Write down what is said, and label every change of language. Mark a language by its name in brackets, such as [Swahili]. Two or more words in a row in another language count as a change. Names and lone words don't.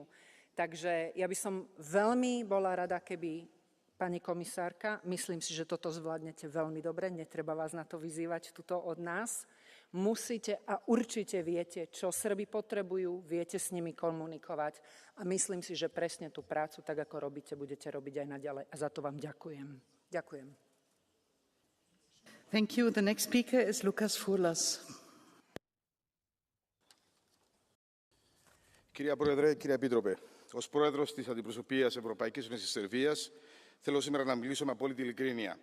[Slovak] Takže ja by som veľmi bola rada, keby pani komisárka, myslím si, že toto zvládnete veľmi dobre, netreba vás na to vyzývať tuto od nás, musíte a určite viete, čo Srbi potrebujú, viete s nimi komunikovať a myslím si, že presne tú prácu, tak ako robíte, budete robiť aj naďalej a za to vám ďakujem. Ďakujem. [English] Thank you. The next speaker is Lucas Foulas. [Greek] Κυρία Πρόεδρε, κύριε Επίτροπε, ως Πρόεδρος της Αντιπροσωπείας Ευρωπαϊκής Ένωσης Σερβίας, θέλω σήμερα να μιλήσω με απόλυτη ειλικρίνεια.